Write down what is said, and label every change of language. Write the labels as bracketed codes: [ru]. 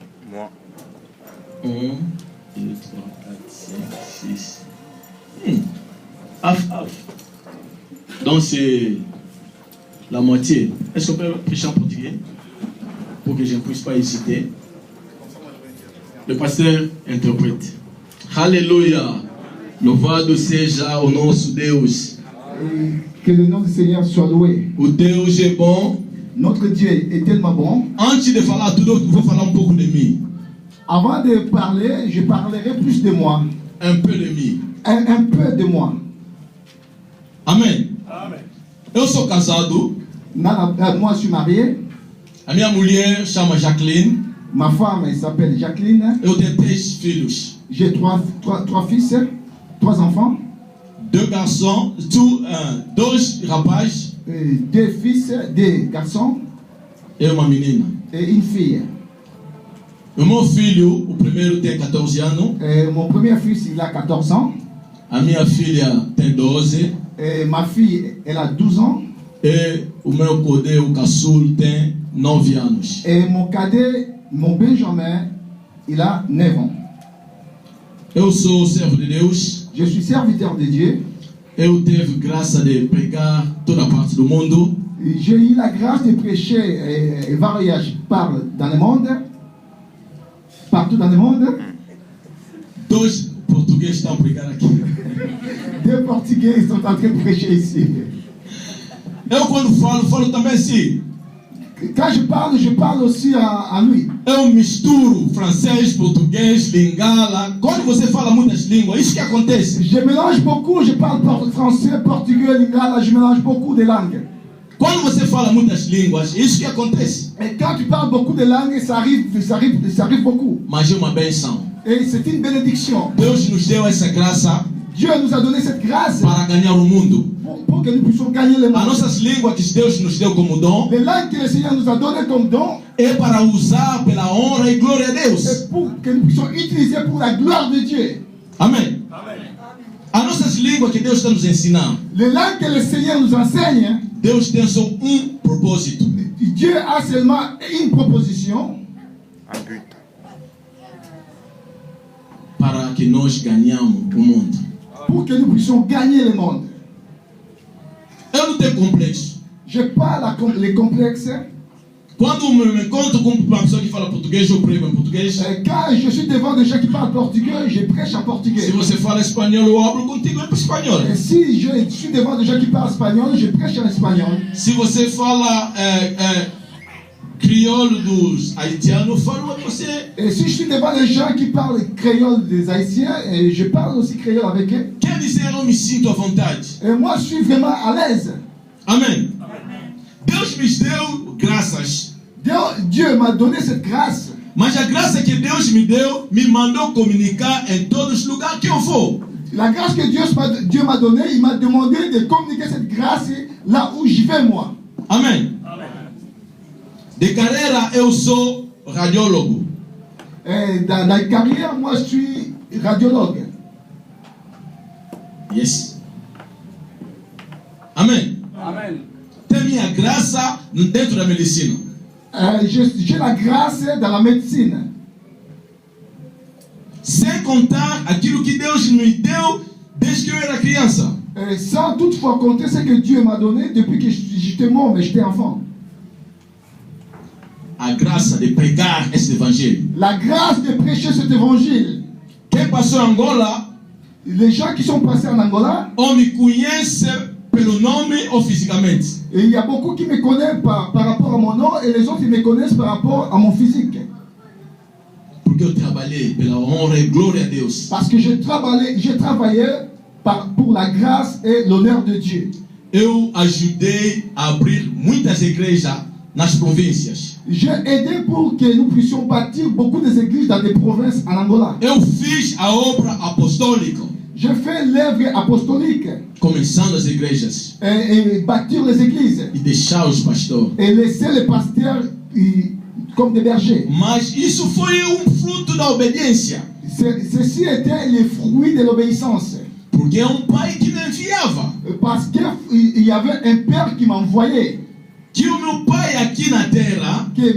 [fr] Moi. 1, 2, 3, 4, 5, 6. [en] Half. [fr] Donc c'est la moitié. Est-ce qu'on peut prêcher en portugais? Pour que je ne puisse pas hésiter. Le pasteur interprète. Alléluia. [pt] Louvado seja o nosso Deus. [fr] Que le nom du Seigneur soit loué. [pt] O Deus é bom. [fr] Notre Dieu est tellement bon. [pt] Antes de falar tudo, eu vou falar pouco de mim. [fr] Avant de parler, je parlerai plus de moi. Un peu de mim. Un peu de moi. [pt] Amen. Amen. Eu sou casado. [fr] Moi, je suis marié. [pt] A minha mulher chama Jacqueline. [fr] Ma femme, elle s'appelle Jacqueline. [pt] Eu tenho 3 filhos. [fr] J'ai trois fils, 3 enfants. 2 garçons, 2 rapazes. 2 fils, 2 garçons. [pt] E uma menina. [fr] Et une fille. [pt] O meu filho, o primeiro tem 14 anos. [fr] Mon premier fils, il a 14 ans. [pt] A minha filha tem 12. [fr] Ma fille, elle a 12 ans. [pt] E o meu codê, o caçul, tem 9 anos. [fr] Et mon cadet, mon Benjamin, il a 9 ans. [pt] Eu sou servo de Deus. [fr] Je suis serviteur de Dieu. [pt] Eu tive graça de pregar toda parte do mundo. [fr] J'ai eu la grâce de prêcher et voyager dans le monde, partout dans le monde. [pt] 2 portugueses estão a pregar aqui. [fr] 2 Portugais sont en train de prêcher ici. [pt] Eu quando falo também assim. [fr] Quand je parle aussi à lui. [pt] Eu misturo francês, português, lingala. Quando você fala muitas línguas, isso que acontece. [fr] Je mélange beaucoup, je parle français, portugais, lingala, je mélange beaucoup de langues. [pt] Quando você fala muitas línguas, isso que acontece. [fr] Et quand tu parles beaucoup de langues, ça arrive beaucoup. [pt] Mas é uma benção. [fr] Et c'est une bénédiction. [pt] Deus nos deu essa graça. [fr] Dieu nous a donné cette grâce [pt] para ganhar o mundo. [fr] Pour que nous puissions gagner le monde. [pt] As nossas línguas que Deus nos deu como dom. [fr] Les langues que le Seigneur nous a donné comme don. [pt] É para usar pela honra e glória a Deus. [fr] C'est pour que nous puissions utiliser pour la gloire de Dieu. [pt] Amém. As nossas línguas que Deus está nos ensinando. [fr] Les langues que le Seigneur nous enseigne. [pt] Deus tem só propósito. [fr] Dieu a seulement une proposition. [pt] Para que nós ganhamos o mundo. [fr] Pour que nous puissions gagner le monde. [pt] Eu não tenho complexo. [fr] Je parle les complexes. [pt] Quando eu me encontro com uma pessoa que fala português, eu prego em português. [fr] Quand je suis devant des gens qui parlent portugais, je prêche en portugais. [pt] Se você fala espanhol, eu abro contigo em espanhol. [fr] Et si je suis devant des gens qui parlent espagnol, je prêche en espagnol. [pt] Se você fala crioulo dos haïtianos, eu falo com você. [fr] Et si je suis devant des gens qui parlent créole des haïtiens, et je parle aussi créole avec eux. [pt] Quer dizer, eu me sinto à vontade. [fr] Et moi, je suis vraiment à l'aise. [pt] Amém. Deus me deu graças. [fr] Dieu m'a donné cette grâce. [pt] Mas a graça que Deus me deu me mandou comunicar em todos os lugares que eu for. [fr] La grâce que Dieu m'a donnée, il m'a demandé de communiquer cette grâce là où je vais moi. [pt] Amém. De carreira eu sou radiólogo. [fr] Dans la carrière, moi je suis radiologue. [en] Yes. Amém. Amen. [pt] Tem minha graça dentro da medicina. [fr] J'ai la grâce dans la médecine. [pt] Sem contar aquilo que Deus me deu desde que eu era criança. [fr] Sans toutefois compter ce que Dieu m'a donné depuis que j'étais mort, mais j'étais enfant. [pt] A graça de pregar esse evangelho. [fr] La grâce de prêcher cet évangile. [pt] Quem passou em Angola, [fr] les gens qui sont passés en Angola, [pt] ou me conhecem pelo nome ou fisicamente. [fr] Et il y a beaucoup qui me connaissent par rapport à mon nom et les autres ils me connaissent par rapport à mon physique. [pt] Porque eu trabalhei pela honra e glória a Deus. [fr] Parce que j'ai travaillé pour la grâce et l'honneur de Dieu. [pt] Eu ajudei a abrir muitas igrejas nas províncias. [fr] J'ai aidé pour que nous puissions bâtir beaucoup d'églises dans des provinces en Angola. [pt] Eu fiz a obra apostólica. [fr] Je fais l'œuvre apostolique. [pt] Começando as igrejas. [fr] Et bâtir les églises. [pt] E deixar os pastores. [fr] Et laisser les pasteurs comme des bergers. [pt] Mas isso foi fruto da obediência. [fr] Ceci était le fruit de l'obéissance. [pt] Porque é pai que me enviava. [fr] Parce qu'il y avait un père qui m'envoyait. [pt] Que o meu pai aqui na terra,